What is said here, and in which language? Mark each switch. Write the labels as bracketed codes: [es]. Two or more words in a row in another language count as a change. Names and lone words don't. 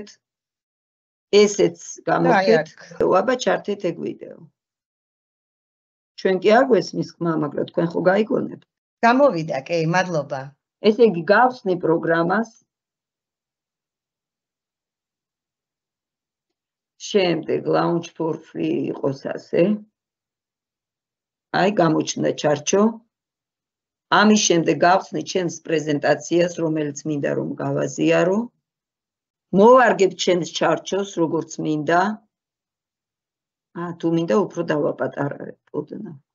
[ka] ესეც გამორთეთ. აბა ჩართეთ ეგ ვიდეო. ჩვენ კი არ გვესმის ხმა, მაგრამ თქვენ ხო გაიგონებთ? გამოვიდა, კი, მადლობა. ესე იგი გავხსნი პროგრამას. შემდეგ [en] launch for free [ka] იყოს ასე. აი გამოჩნდა ჩარჩო. ამის შემდეგ გავხსნი ჩემს პრეზენტაციას, რომელიც მინდა რომ გავაზიარო. მოვარგებ ჩემს ჩარჩოს, როგორც მინდა. თუ მინდა უფრო დავაპატარებ, ოდნა.